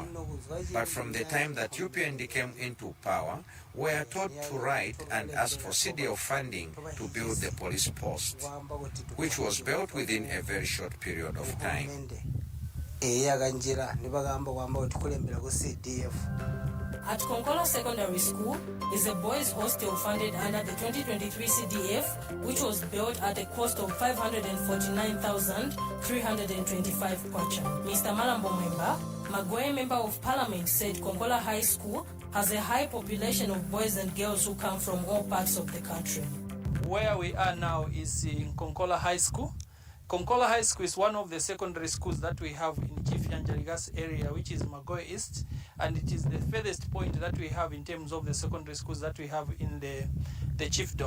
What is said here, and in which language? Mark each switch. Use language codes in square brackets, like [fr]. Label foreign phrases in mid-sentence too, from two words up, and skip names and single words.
[en] But from the time that UPND came into power, we are taught to write and ask for CDF funding to build the police post, which was built within a very short period of time. At Konkola Secondary School is a boys' hostel funded under the 2023 CDF, which was built at a cost of 549,325 kwacha. Mr. Malambo Mwemba, Magoe Member of Parliament, said Konkola High School has a high population of boys and girls who come from all parts of the country. Where we are now is in Konkola High School. Konkola High School is one of the secondary schools that we have in Chief Yanjaligas area, which is Magoe East, and it is the furthest point that we have in terms of the secondary schools that we have in the chiefdom.